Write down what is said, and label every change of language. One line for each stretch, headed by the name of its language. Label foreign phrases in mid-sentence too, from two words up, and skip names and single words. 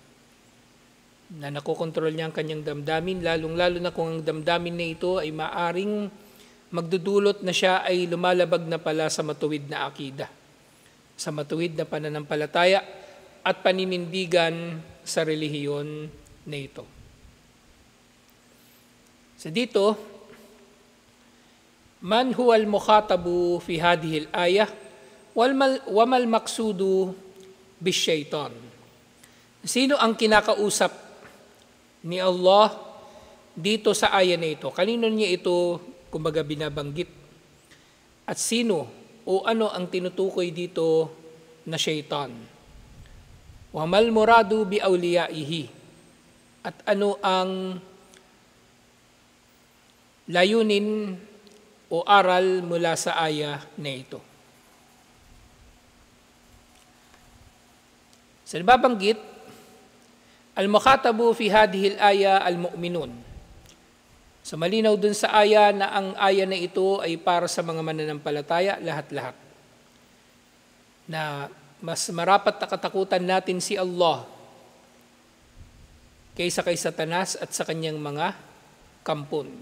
Filipino: Lalong-lalo na kung ang damdamin na ito ay maaring magdudulot na siya ay lumalabag na pala sa matuwid na akida, sa matuwid na pananampalataya at paninindigan sa relihiyon na ito. So dito,
Arabic: من هو المخاطب في هذه الآية وما المقصود بالشيطان.
Filipino: Sino ang kinakausap ni Allah dito sa aya na ito? Kanino niya ito kumbaga binabanggit? At sino o ano ang tinutukoy dito na syaitan?
Arabic: وما المراد بأوليائه.
Filipino: At ano ang layunin o aral mula sa aya na ito. Sa nababanggit,
Arabic: المخاطب في هذه الآية المؤمنون.
Filipino: So malinaw dun sa aya na ang aya na ito ay para sa mga mananampalataya, lahat-lahat. Na mas marapat na katakutan natin si Allah kaysa kay Satanas at sa kanyang mga kampon.